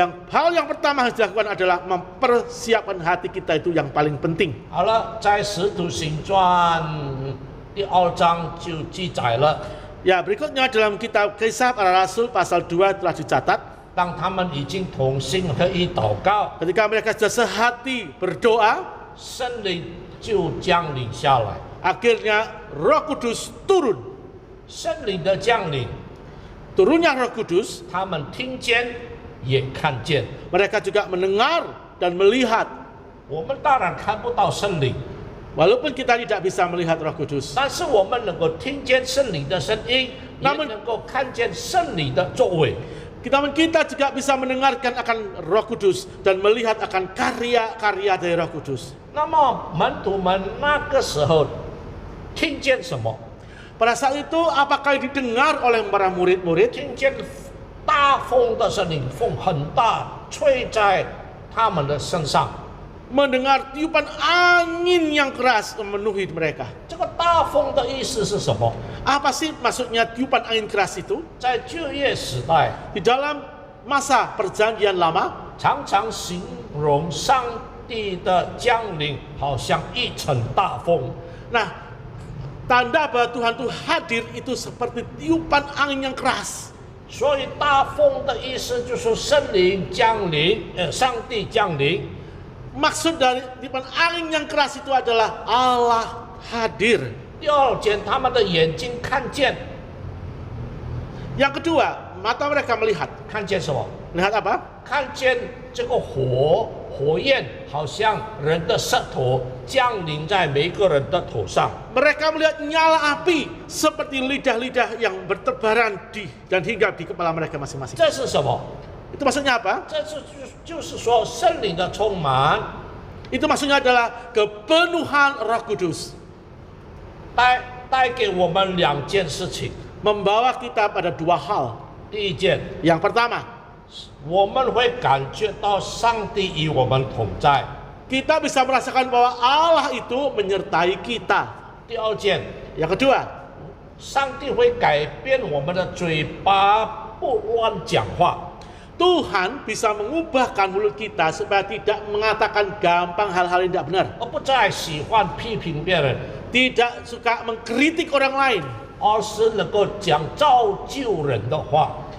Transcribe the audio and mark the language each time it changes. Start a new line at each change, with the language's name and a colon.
Indonesian: Hal yang pertama harus dilakukan adalah mempersiapkan hati kita, itu yang paling penting.
Chinese: 好了，在《使徒行传》第2章就记载了，
Indonesian: Ya, berikutnya dalam kitab Kisah Para Rasul pasal 2 telah dicatat,
Chinese: 当他们已经同心合一祷告，
Indonesian: ketika mereka sudah sehati berdoa,
Chinese: 圣灵就降临下来。
Indonesian: akhirnya Roh Kudus turun.
Chinese: 圣灵的降临，
Indonesian: Turunnya Roh Kudus,
Chinese: 他们听见也看见。
Indonesian: mereka juga mendengar dan melihat.
Chinese: 我们当然看不到圣灵，
Indonesian: Walaupun kita tidak bisa melihat Roh Kudus,
Chinese: 但是我们能够听见圣灵的声音，也
Indonesian: Namun-
Chinese: 能够看见圣灵的作为。
Indonesian: kita juga bisa mendengarkan akan Roh Kudus dan melihat akan karya-karya dari Roh Kudus.
Chinese: 那么门徒们那个时候听见什么？
Indonesian: Pada saat itu apakah didengar oleh para murid-murid?
Chinese: 听见大风的声音，风很大，吹在他们的身上。
Indonesian: Mendengar tiupan angin yang keras memenuhi mereka.
Chinese: 这个大风的意思是什么？
Indonesian: Apa sih maksudnya tiupan angin keras itu?
Chinese: 在旧约时代，
Indonesian: Di dalam masa perjanjian lama,
Chinese: 常常形容上帝的降临，好像一场大风。
Indonesian: nah, tanda bahwa Tuhan itu hadir itu seperti tiupan angin yang keras.
Chinese: 所以大风的意思就是圣灵降临，上帝降临。
Indonesian: Maksud dari tiupan angin yang keras itu adalah Allah hadir.
Chinese: 第二件，他们的眼睛看见，
Indonesian: Yang kedua, mata mereka melihat.
Chinese: 看见什么？
Indonesian: Melihat apa?
Chinese: 看见这个火焰好像人的舌头降临在每个人的头上。
Indonesian: Mereka melihat nyala api seperti lidah-lidah yang bertebaran dan hingga di kepala mereka masing-masing.
Chinese: 这是什么？
Indonesian: Itu maksudnya apa?
Chinese: 这就是说圣灵的充满
Indonesian: Itu maksudnya adalah kepenuhan Roh Kudus
Chinese: 带给我们2件事情。
Indonesian: membawa kita pada 2 hal.
Chinese: 第一件，
Indonesian: Yang pertama,
Chinese: 我们会感觉到上帝与我们同在。
Indonesian: kita bisa merasakan bahwa Allah itu menyertai kita.
Chinese: 第二件，
Indonesian: Yang kedua,
Chinese: 上帝会改变我们的嘴巴，不乱讲话。
Indonesian: Tuhan bisa mengubahkan mulut kita supaya tidak mengatakan gampang hal-hal yang tidak benar.
Chinese: 而不再喜欢批评别人，
Indonesian: Tidak suka mengkritik orang lain.
Chinese: 而是能够讲造就人的话，